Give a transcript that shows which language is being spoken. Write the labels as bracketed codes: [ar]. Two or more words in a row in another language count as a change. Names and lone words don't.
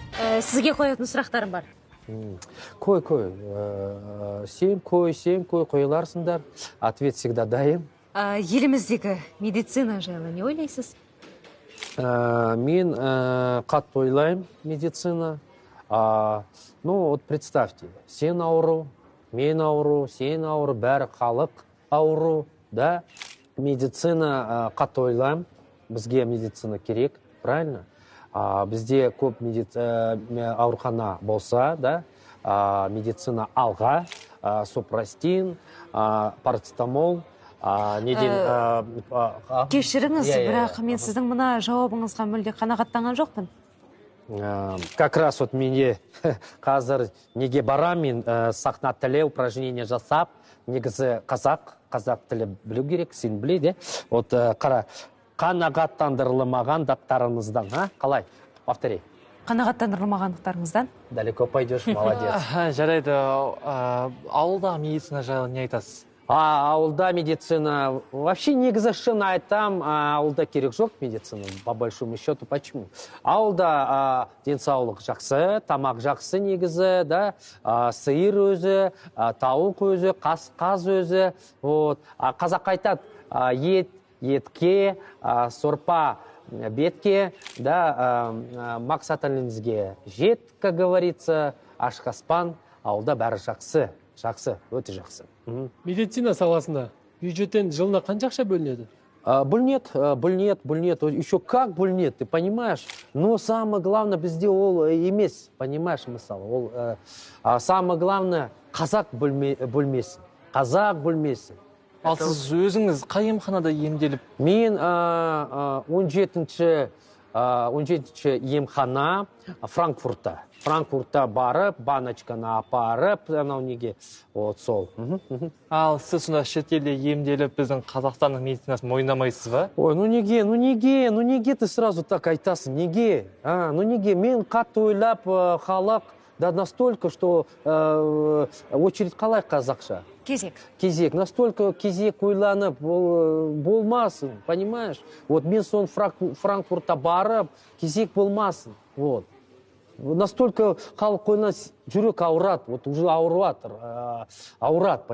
[kk] Сізге қоятын сұрақтарым бар. Қой. Сен қой қойыларсыңдар. [ru] Ответ всегда дайын. [kk] Еліміздегі медицина жайлы не ойлайсыз? Мен қатты ойлаймын медицина. [ru] Ну, вот представьте, [kk] сен ауру, мен ауру, сен ауру, бәрі халық ауру, да? Медицина қатты ойлаймын. Бізге медицина керек, правильно? Бізде көп аурухана болса, да? Медицина алға, супрастин, парацетамол, Кешіріңіз, бірақ мен сіздің мына жауабыңызға мүлде қанағаттанған жоқпын. [ru] Как раз вот [kk] менде қазір неге барамын, сахна тілі упражнение жасап, негізі қазақ тілі білу керек, сен біледі. Вот қара, қанағаттандырылмаған дақтарыңыздан, қалай? [ru] Повтори. [kk] Қанағаттандырылмағандықтарыңыздан? [ru] Далеко пойдешь, молодец. [kk] Жарайды, ауылда медицина жайлы не айтасыз? Ауылда медицина, вообще негізі шын айтам, ауылда керек жоқ медицина, [ru] по большому счету. Почему? [kk] Ауылда денсаулық жақсы, тамақ жақсы негізі, да, сиыр өзі, тауық өзі, қаз өзі. [ru] Вот. [kk] Қазақ айтады, етке, сорпа бетке, да, мақсатыңызге жет, [ru] как говорится, [kk] ашық аспан, ауылда бәрі жақсы. Жақсы, өте жақсы. Медицина саласында бюджеттен жылына қанша ақша бөлінеді? Бөлінеді. [ru] Еще как бөлінеді, ты понимаешь? Но самое главное [kk] бізде ол емес, [ru] понимаешь, мысалы. Самое главное, [kk] қазақ бөлмесін. Қазақ бөлмесін. Ал сіз өзіңіз қай емханада емделіп? Мен 17-ші емхана Франкфуртта барып, баночканы апарып, анау неге, вот сол. Ал сіз сонда шетелде емделіп, біздің Қазақстанның медицинасын мойындамайсыз ба? [ru] Ой, ну неге ты сразу так [kk] айтасың, неге? Неге? Мен қатты ойлап халық, да [ru] настолько, что очередь [kk] қалай қазақша? Кезек. Настолько кезек ойланып болмасын, понимаешь? Вот мен сон Франкфуртта барып, кезек болмасын. [ru] Вот. Настолько [kk] халық ойланып, жүрек ауырат, [ru] вот уже ауырат, понимаете?